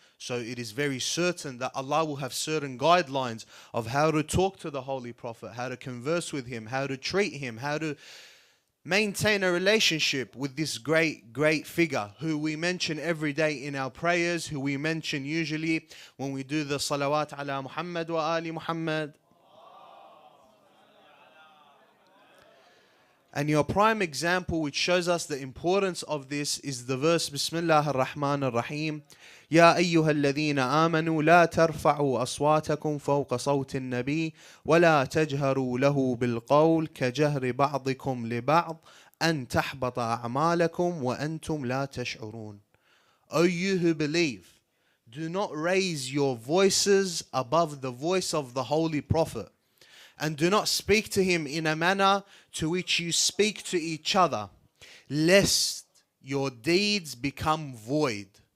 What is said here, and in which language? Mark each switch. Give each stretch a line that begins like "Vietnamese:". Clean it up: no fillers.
English: So it is very certain that Allah will have certain guidelines of how to talk to the Holy Prophet, how to converse with him, how to treat him, how to maintain a relationship with this great figure who we mention every day in our prayers, who we mention usually when we do the salawat ala Muhammad wa ali Muhammad. And your prime example which shows us the importance of this is the verse Bismillah ar-Rahman ar-Rahim.
Arabic: يا أيها الذين آمنوا لا ترفعوا أصواتكم فوق صوت النبي ولا تجهروا له بالقول كجهر بعضكم لبعض أن تحبط أعمالكم وأنتم لا تشعرون.
English: O you who believe, do not raise your voices above the voice of the Holy Prophet, and do not speak to him in a manner to which you speak to each other, lest your deeds become void.